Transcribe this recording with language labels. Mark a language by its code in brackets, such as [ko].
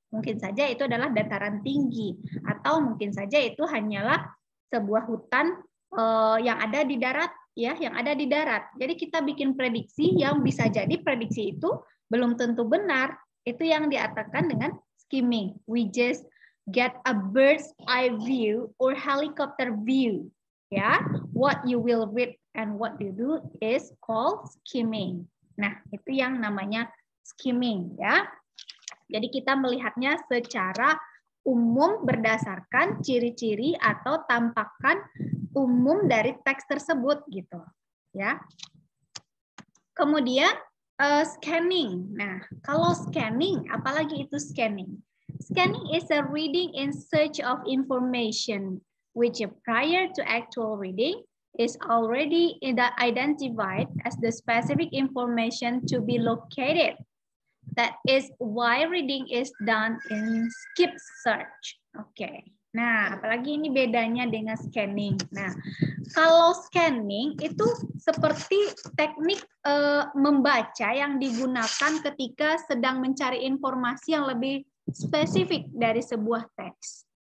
[id] Mungkin saja itu adalah dataran tinggi. Atau mungkin saja itu hanyalah sebuah hutan yang ada di darat, ya, yang ada di darat. Jadi kita bikin prediksi yang bisa jadi prediksi itu belum tentu benar. Itu yang diartikan dengan skimming. [en] We just get a bird's eye view or helicopter view. Ya, what you will read and what you do is called skimming. [id] Nah, itu yang namanya skimming, ya. Jadi kita melihatnya secara umum berdasarkan ciri-ciri atau tampakan umum dari teks tersebut, gitu, ya. Kemudian scanning. Nah, kalau scanning, apalagi itu scanning? [en] Scanning is a reading in search of information which prior to actual reading is already identified as the specific information to be located. That is why reading is done in skip search. Oke. [id] Nah, apalagi ini bedanya dengan scanning. Nah, kalau scanning itu seperti teknik membaca yang digunakan ketika sedang mencari informasi yang lebih spesifik dari sebuah teks.